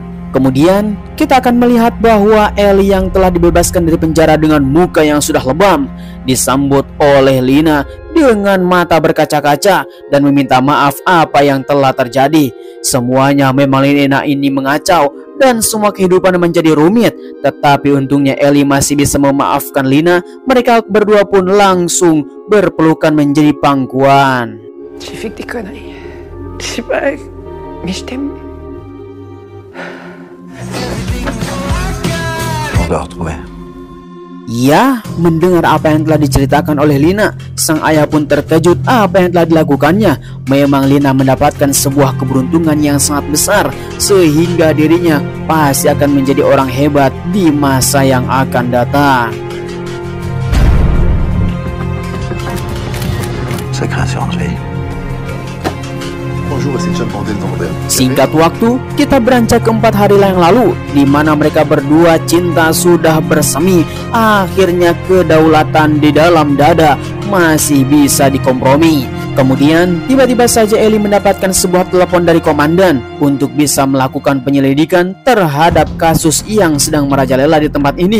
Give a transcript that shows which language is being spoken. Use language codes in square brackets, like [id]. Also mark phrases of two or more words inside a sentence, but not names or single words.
[id] Kemudian kita akan melihat bahwa Ellie yang telah dibebaskan dari penjara dengan muka yang sudah lebam disambut oleh Lina dengan mata berkaca-kaca dan meminta maaf apa yang telah terjadi. Semuanya memang Lina ini mengacau dan semua kehidupan menjadi rumit. Tetapi untungnya Ellie masih bisa memaafkan Lina. Mereka berdua pun langsung berpelukan menjadi pangkuan. [fr] J'ai fait que des conneries. Je sais pas, mais je t'aime. On doit retrouver. [id] Ya, mendengar apa yang telah diceritakan oleh Lina, sang ayah pun terkejut apa yang telah dilakukannya. Memang Lina mendapatkan sebuah keberuntungan yang sangat besar, sehingga dirinya pasti akan menjadi orang hebat di masa yang akan datang. [fr] Sacrée assurance vie. [id] Singkat waktu, kita beranjak ke 4 hari yang lalu, di mana mereka berdua cinta sudah bersemi. Akhirnya kedaulatan di dalam dada masih bisa dikompromi. Kemudian tiba-tiba saja Ellie mendapatkan sebuah telepon dari komandan untuk bisa melakukan penyelidikan terhadap kasus yang sedang merajalela di tempat ini.